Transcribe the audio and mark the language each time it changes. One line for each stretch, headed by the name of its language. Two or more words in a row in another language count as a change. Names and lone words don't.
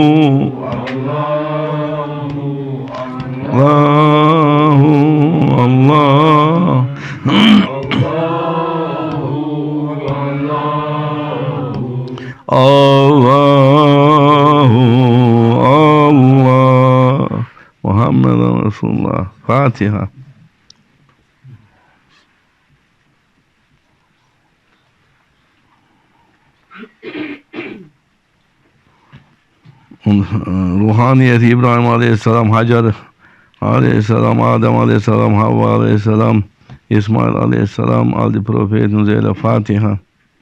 Arabic: Allah, Allahu, Allah, Muhammadan Rasulullah.
Turkish: Fatiha. Ruhaniyet İbrahim Aleyhisselam, Hacer Aleyhisselam, Adem Aleyhisselam, Havva Aleyhisselam, İsmail Aleyhisselam,
English: all the prophets, Fatiha.